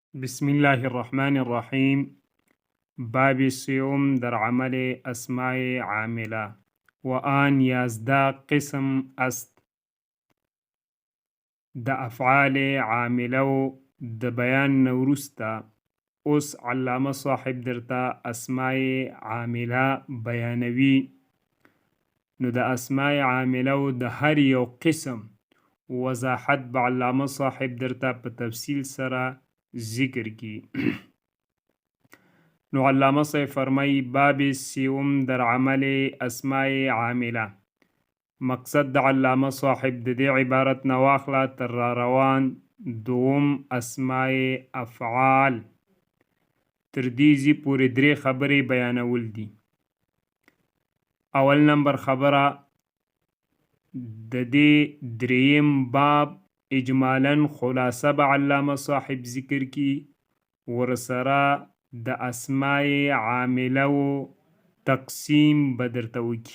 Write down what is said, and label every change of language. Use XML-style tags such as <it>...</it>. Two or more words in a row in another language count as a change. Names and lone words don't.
<ar>بسم الله الرحمن الرحیم.</ar> <fa>باب سیوم در عمل</fa> <ar>اسماء عامله</ar> <fa>و آن 11 قسم است.</fa> <ps>د</ps> <ar>افعال عامله</ar> <ps>و د بیان نورستا اوس علامه صاحب درته</ps> <ar>اسماء عامله</ar> <ps>بیانوي. نو د</ps> <ar>اسماء عامله</ar> <ps>و د هر یو قسم وضاحت به علامه صاحب درته په تفصیل سره ذکر کی. نو علامه صاحب فرمای</ps> <fa>باب سیوم در عمل اسماء عامله.</fa> <ps>مقصد د علامه صاحب د دې عبارت نه واخله تر را روان دوم</ps> <ar>اسماء افعال</ar> <ps>تر دیزی پورې درې خبرې بیانول دي. اول نمبر خبره د دې دریم باب اجمالا خلاصه به علامه صاحب ذکر کی ورسره د</ps> <ar>اسماء عامله</ar> <ps>و تقسیم بدرته وکي.</ps>